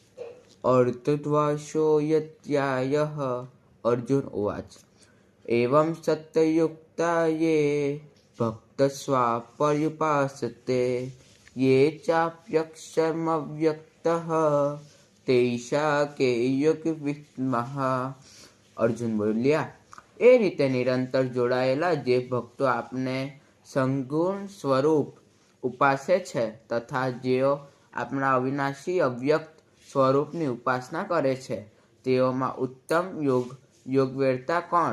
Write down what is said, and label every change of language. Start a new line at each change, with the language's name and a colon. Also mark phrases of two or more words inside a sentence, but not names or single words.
Sanskrit: अर्धद्वादशोऽध्यायः। अर्जुन उवाच। एवं सत्ययुक्ता ये भक्तस्वा पर्युपासते ये चाप्यक्षरमव्यक्तः तेषां के योगविद्मः।
Gujarati: અર્જુન બોલ્યા, એ રીતે નિરંતર જોડાયેલા જે ભક્તો આપને સંગુણ સ્વરૂપ ઉપાસે છે તથા જેઓ આપણા અવિનાશી અવ્યક્ત સ્વરૂપની ઉપાસના કરે છે તેઓમાં ઉત્તમ યોગવેરતા કોણ?